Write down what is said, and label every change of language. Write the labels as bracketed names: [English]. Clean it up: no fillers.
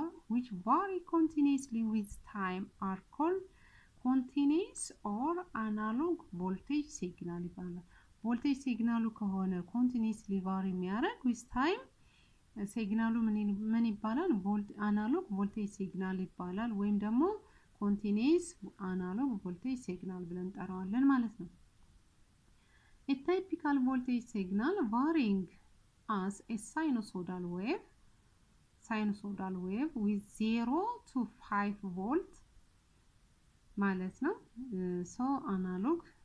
[English] which vary continuously with time are called continuous or analog voltage signal [Amharic] ይባላል። [English] voltage [Amharic] ሲግናሉ ከሆነ [English] continuously vary [Amharic] የሚያደርግ [English] with time [Amharic] ሲግናሉ ምን ይባላል? አናሎግ ቮልቴጅ ሲግናል ይባላል ወይም ደግሞ ኮንቲኒየስ አናሎግ ቮልቴጅ ሲግናል ብለን እንጠራዋለን ማለት ነው። [English] A typical voltage signal varying as a sinusoidal wave with 0 to 5 volt [Amharic] ማለት ነው [English] so analog